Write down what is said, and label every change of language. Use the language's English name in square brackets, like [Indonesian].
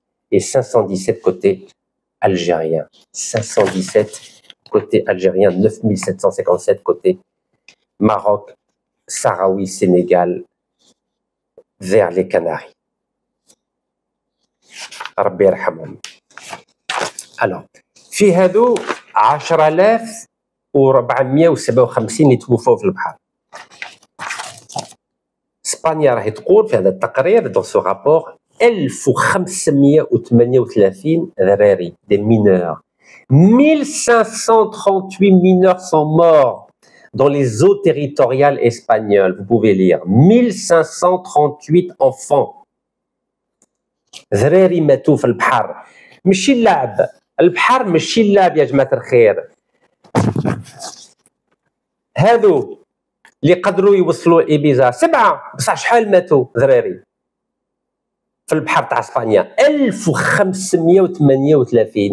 [French] Et 517 côté algérien. 517 côté algérien, 9757 côté Maroc, Sahraoui, Sénégal, vers les Canaries. [Arabic] ربي يرحمهم. Alors, في هذو 10,457 اللي توفوا في البحر. اسبانيا راهي تقول في هذا التقرير [French] dans ce rapport [Arabic] 1538 ذراري [French] des mineurs. 1538 mineurs sont morts dans les eaux territoriales espagnoles. Vous pouvez lire 1538 enfants. [Arabic] ذراري ماتوا في البحر. ماشي اللعب. البحر ماشي اللعب يا جماعة الخير. هذو اللي قدروا يوصلوا إيبيزا 7 بصح شحال ماتوا ذراري في البحر تاع اسبانيا 1538.